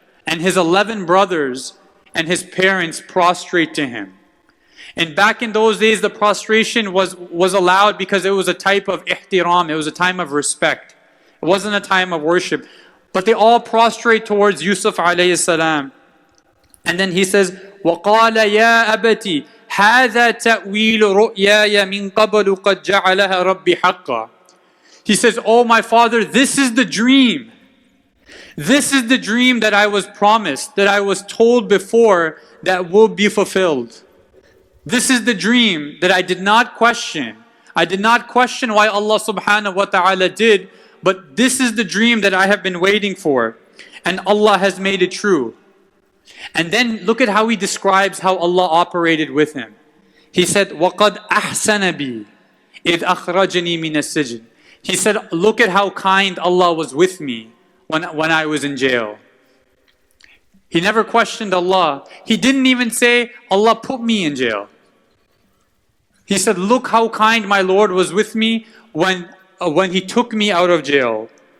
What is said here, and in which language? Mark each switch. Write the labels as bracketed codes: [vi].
[en] And his 11 brothers and his parents prostrate to him. And back in those days, the prostration was allowed because it was a type of ihtiram, it was a time of respect. It wasn't a time of worship. But they all prostrate towards Yusuf alayhi salam. And then he says, [ar] وَقَالَ يَا أَبَتِ هَذَا تَأْوِيلُ رُؤْيَايَ مِنْ قَبْلُ قَدْ جَعَلَهَا رَبِّ حَقًّا. [en] He says, "Oh my father, this is the dream. This is the dream that I was promised, that I was told before that will be fulfilled. This is the dream that I did not question. I did not question why Allah subhanahu wa ta'ala did, but this is the dream that I have been waiting for. And Allah has made it true." And then look at how he describes how Allah operated with him. He said, [ar] وَقَدْ أَحْسَنَ بِي إِذْ أَخْرَجَنِي مِنَ السِّجْنِ. [en] He said, look at how kind Allah was with me when I was in jail. He never questioned Allah. He didn't even say, Allah put me in jail. He said, look how kind my Lord was with me when He took me out of jail.